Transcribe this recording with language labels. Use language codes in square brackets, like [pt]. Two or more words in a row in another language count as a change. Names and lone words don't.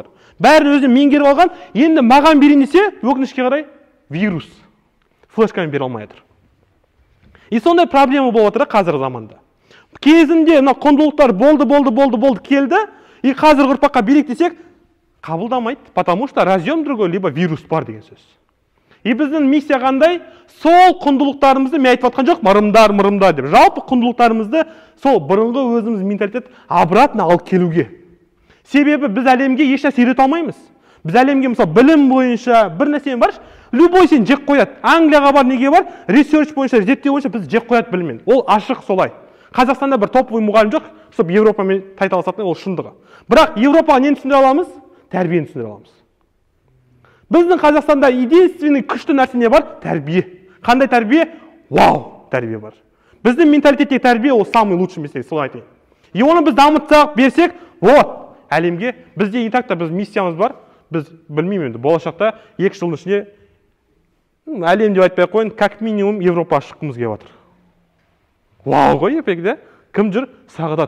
[kk] Бәрін өзі меңгеріп алған, енді маған берейін десе, өкінішке қарай вирус. Флешкамен бере алмай жатыр. И сондай проблема болып отыр қазіргі заманда. Кезінде мына құндылықтар болды, келді, и қазіргі ұрпаққа берейік десек, қабылдамайды, [ru] потому что разъем другой, либо вирус [kk] бар деген сөз. И біздің миссия қандай? Сол құндылықтарымызды мен айтып жатқан жоқ, мұрымдар деп. Жалпы құндылықтарымызды сол бұрынғы өзіміз менталитет обратно алып келуге. Себебі біз әлемге еш нәрсе үйрете алмаймыз. Біз әлемге мысалы білім бойынша бір нәрсе бар, любой сен жек қояды. Англияға бар, неге бар? Research бойынша, зерттеу бойынша біз жек қояды біліммен. Ол ашық солай. Қазақстанда бір топовый мұғалім жоқ, чтобы Европамен тайталасатын, ол шындығы. Бірақ Европаға нені түсіндіре аламыз? Тәрбиені түсіндіре аламыз. Біздің Қазақстанда единственный күшті нәрсе не бар? Тәрбие. Қандай тәрбие? Вау, тәрбие бар. Біздің менталитеттегі тәрбие ол [ru] самый лучший месте, [kk] солай айтайын. И оны біз дамытсақ, берсек, вот, әлемге бізде и так-то біз миссиямыз бар. Біз білмеймін енді, болашақта 2 жылдың ішінде әлем деп айтпай қойын, [ru] как минимум [kk] Европаға шыққымыз келіп жатыр. Вау ғой, епекде. Кім жүр? Сағадат.